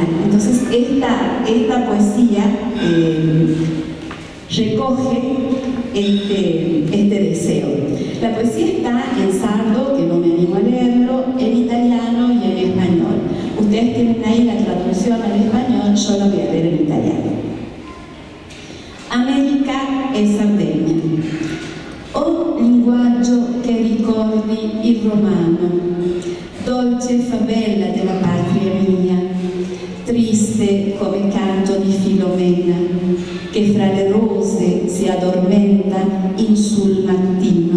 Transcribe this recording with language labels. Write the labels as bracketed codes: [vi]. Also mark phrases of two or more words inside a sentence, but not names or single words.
[es] Entonces esta poesía recoge este deseo. La poesía está en sardo, que no me animo a leerlo, en italiano y en español. Ustedes tienen ahí la traducción al español, yo lo voy a leer en italiano. [it] America e Sardegna. O linguaggio che ricordi il romano, dolce favela della patria mia, triste come canto di Filomena, che fra le rose si addormenta in sul mattino.